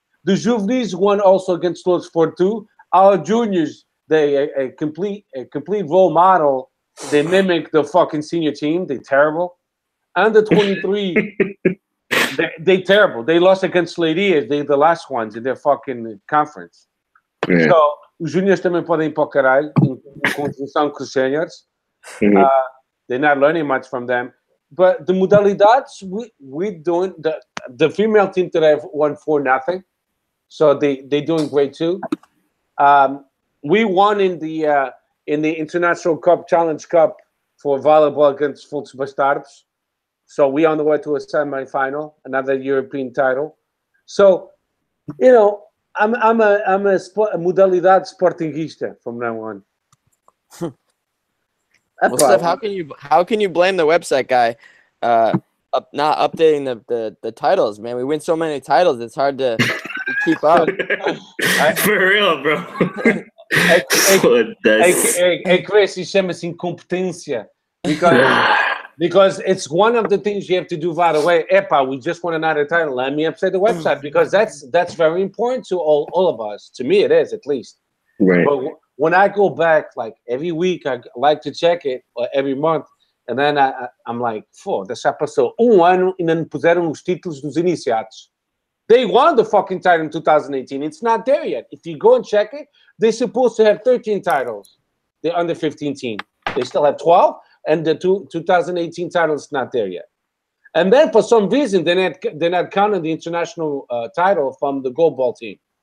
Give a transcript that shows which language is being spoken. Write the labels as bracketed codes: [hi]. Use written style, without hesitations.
[en] The juveniles won also against Luz 4-2. Our juniors, they a complete role model. They mimic the fucking senior team. They're terrible. Under 23, they terrible. They lost against Leiria. They're the last ones in their fucking conference. Yeah. [pt] So, os juniors também podem ir para o caralho em conjunção com os seniors. [en] They're not learning much from them. But the modalidades, we're doing, the female team today won 4-0. So they're doing great too. We won in the International Cup, Challenge Cup for volleyball against Fultz Bastards. So we're on the way to a semi-final, another European title. So, I'm a modalidade sportingista from now on. Well, Steph, how can you blame the website guy not updating the titles, man? We win so many titles, it's hard to keep up. For real, bro. Hey, Chris, he [pt] chama-se incompetência. [en] Because it's one of the things you have to do right away. Epa, we just won another title. Let me update the website because that's very important to all of us. To me, it is at least. Right. But when I go back, like every week, I like to check it, or every month, and then I'm like, [pt] foda-se, já passou ano e não puseram os títulos dos iniciados. [en] They won the fucking title in 2018. It's not there yet. If you go and check it, they're supposed to have 13 titles. The under 15 team. They still have 12. And the 2018 title is not there yet. And then for some reason, they're not counting the international title from the goalball team.